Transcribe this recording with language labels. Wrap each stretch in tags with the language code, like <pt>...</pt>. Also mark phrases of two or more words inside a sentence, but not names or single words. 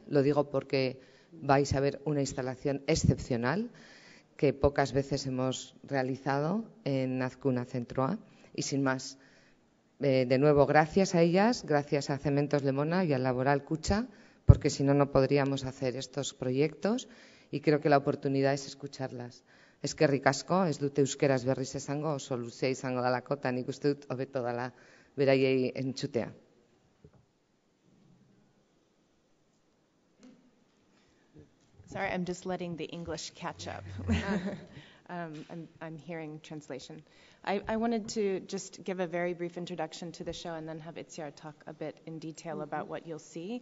<es>Lo digo porque vais a ver una instalación excepcional que pocas veces hemos realizado en Azcuna Centro A. Y sin más, de nuevo, gracias a ellas, gracias a Cementos Lemona y al Laboral Kutxa, porque si no, no podríamos hacer estos proyectos, y creo que la oportunidad es escucharlas.</es> <eu>Eskerrik asko, ez dute euskeraz berriz esango, oso luzea izango dalako, eta nik uste dut hobeto dela beraiei entzutea.</eu> <en>Sorry, I'm just letting the English catch up. I'm hearing translation. I wanted to just give a very brief introduction to the show and then have Itziar talk a bit in detail about what you'll see.</en>